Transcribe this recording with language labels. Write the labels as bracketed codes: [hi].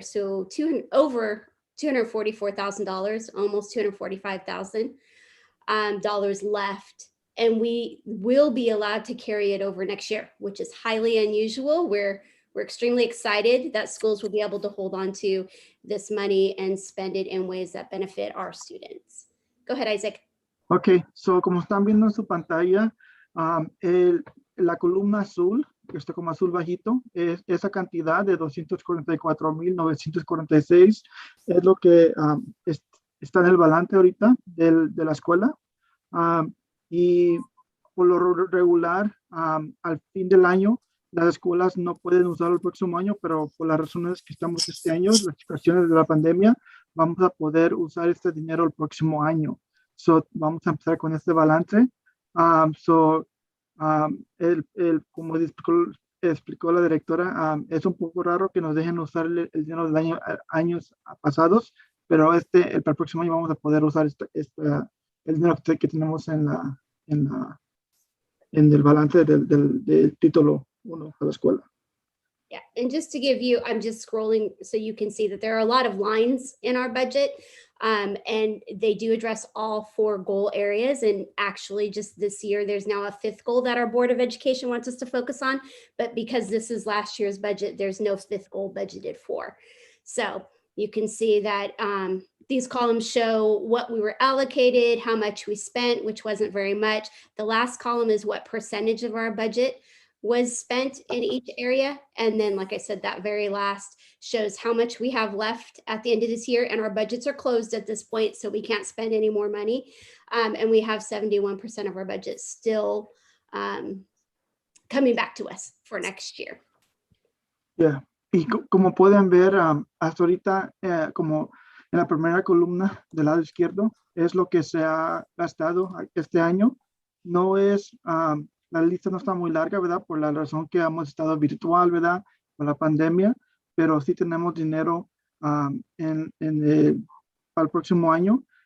[en] So over $244,000, almost $245,000 dollars left. And we will be allowed to carry it over next year, which is highly unusual. We're extremely excited that schools will be able to hold on to this money and spend it in ways that benefit our students. Go ahead, Isaac. [es] Okay, so como están viendo en su pantalla, la columna azul, que está como azul bajito, es esa cantidad de 244,946, es lo que está en el balance ahorita de la escuela. Y por lo regular, al fin del año, las escuelas no pueden usarlo el próximo año, pero por las razones que estamos este año, las situaciones de la pandemia, vamos a poder usar este dinero el próximo año. Vamos a empezar con este balance. Como explicó la directora, es un poco raro que nos dejen usar el dinero del años pasados, pero para el próximo año vamos a poder usar el dinero que tenemos en el balance del título 1 de la escuela. [en] Yeah, and just to give you, I'm just scrolling so you can see that there are a lot of lines in our budget, and they do address all 4 goal areas. And actually just this year, there's now a 5th goal that our Board of Education wants us to focus on. But because this is last year's budget, there's no 5th goal budgeted for. So you can see that these columns show what we were allocated, how much we spent, which wasn't very much. The last column is what percentage of our budget was spent in each area. And then, like I said, that very last shows how much we have left at the end of this year. And our budgets are closed at this point, so we can't spend any more money. And we have 71% of our budget still coming back to us for next year. Yeah. [es] Y como pueden ver, hasta ahorita, como en la primera columna del lado izquierdo, es lo que se ha gastado este año. No es... la lista no está muy larga, ¿verdad? Por la razón que hemos estado virtual, ¿verdad? Por la pandemia, pero sí tenemos dinero para el próximo año.